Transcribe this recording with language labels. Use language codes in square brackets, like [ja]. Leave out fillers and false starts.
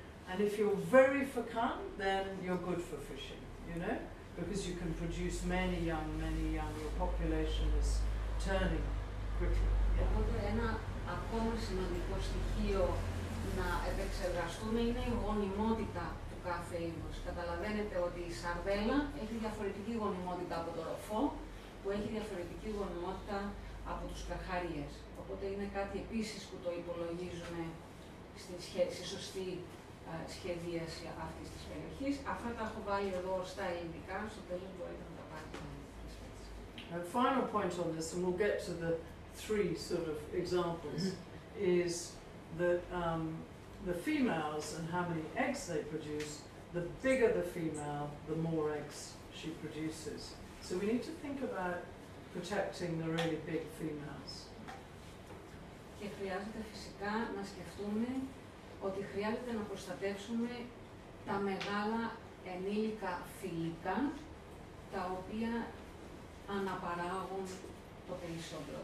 [en] And if you're very fecund, then you're good for fishing, you know, because you can produce many young, your population is turning quickly. [el] Οπότε ένα ακόμα σημαντικό στοιχείο να επεξεργαστούμε είναι η γονιμότητα του κάθε είδους. Καταλαβαίνετε ότι η σαρδέλα έχει διαφορετική γονιμότητα από το ροφό, που έχει διαφορετική γονιμότητα από τους καρχαρίες. Οπότε είναι κάτι επίσης που το υπολογίζουμε στη σωστή σχεδίαση αυτής της περιοχής. Αυτά τα έχω βάλει εδώ στα ελληνικά, στο τέλος μπορείτε να τα πάρετε. [en] A final point on this, and we'll get to the three sort of examples, is that the females and how many eggs they produce, the bigger the female, the more eggs she produces. So we need to think about protecting the really big females. [el] Και χρειάζεται φυσικά να σκεφτούμε ότι χρειάζεται να προστατεύσουμε τα μεγάλα ενήλικα φυλικά, τα οποία αναπαράγουν το περισσότερο.